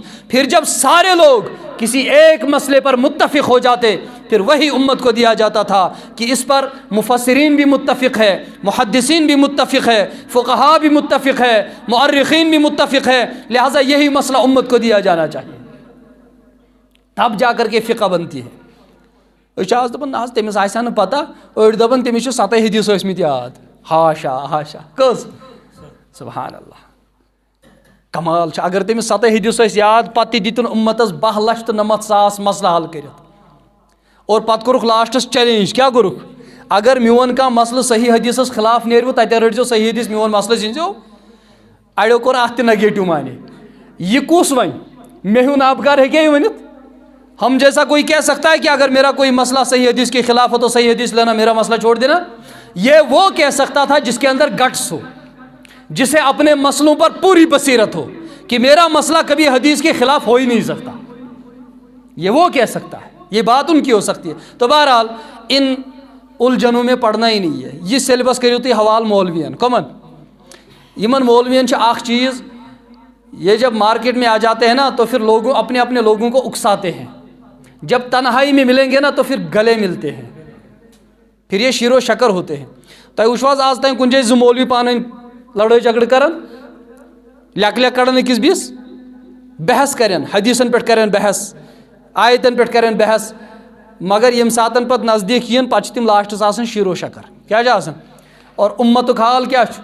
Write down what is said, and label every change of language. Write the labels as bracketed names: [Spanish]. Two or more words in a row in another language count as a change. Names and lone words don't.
[Urdu] پھر جب سارے لوگ کسی ایک مسئلے پر متفق ہو جاتے، پھر وہی امت کو دیا جاتا تھا کہ اس پر مفسرین بھی متفق ہے، محدثین بھی متفق ہے، فقہاء بھی متفق ہے، مؤرخین بھی متفق ہے، لہٰذا یہی مسئلہ امت کو دیا جانا چاہیے. تب جا کر کے فقہ بنتی ہے. [Kashmiri] آج دپان نہ تمس آسیا نہ پتہ، أڑۍ دپان تمس چھِ 7 حدیث ٲسمٕتۍ یاد. ہاشا ہاشا کٔژ؟ سبحان اللہ، کمال چھُ. اگر تمس 7 حدیث ٲسۍ یاد، پتہٕ تہِ دِتُن اُمتس 2,99,000 مسلہٕ حل کٔرِتھ، اور پتہٕ کوٚرُکھ لاسٹس چیلینج. کیٛاہ کوٚرُکھ؟ اگر میون کانٛہہ مسلہٕ صحیح حدیثس خلاف نیرِوٕ تتٮ۪ن رٔٹزیو صحیح حدیث، میون مسلہٕ ژھٕنزیو. اڑیو کوٚر اتھ تہِ نگیٹِو مانے. یہ کُس وۄنۍ؟ مےٚ ہیوٗ نابکار ہیٚکیٛاہ یہِ ؤنِتھ؟ [Urdu] ہم جیسا کوئی کہہ سکتا ہے کہ اگر میرا کوئی مسئلہ صحیح حدیث کے خلاف ہو تو صحیح حدیث لینا، میرا مسئلہ چھوڑ دینا؟ یہ وہ کہہ سکتا تھا جس کے اندر گٹس ہو، جسے اپنے مسئلوں پر پوری بصیرت ہو کہ میرا مسئلہ کبھی حدیث کے خلاف ہو ہی نہیں سکتا. یہ وہ کہہ سکتا ہے، یہ بات ان کی ہو سکتی ہے. تو بہرحال ان الجھنوں میں پڑھنا ہی نہیں ہے. [Kashmiri] یہ سیلبس کریو تھی حوال مولوین کمن. یمن مولوین اخ چیز، [Urdu] یہ جب مارکیٹ میں آ جاتے ہیں نا تو پھر لوگوں اپنے لوگوں کو اکساتے ہیں. جب تنہائی میں ملیں گے نا تو پھر گلے ملتے ہیں، پھر یہ شیر و شکر ہوتے ہیں. [Kashmiri] تۄہہِ وٕچھو حظ آز تام کُنہِ جایہِ 2 مولوی پانہٕ لڑٲے جھگڑٕ کران، لیکھ لیکھ کڑان أکِس بیٚیِس، بحث کرن، حدیثن پٮ۪ٹھ کرن بحث، آیتن پٮ۪ٹھ کرن بحث، مگر ییٚمہِ ساتن پتہٕ نزدیٖک یِن پتہٕ چھِ تِم لاسٹس آسان شیر و شکر. کیٛاہ چھِ آسان؟ اور اُمتُک حال کیٛاہ چھُ؟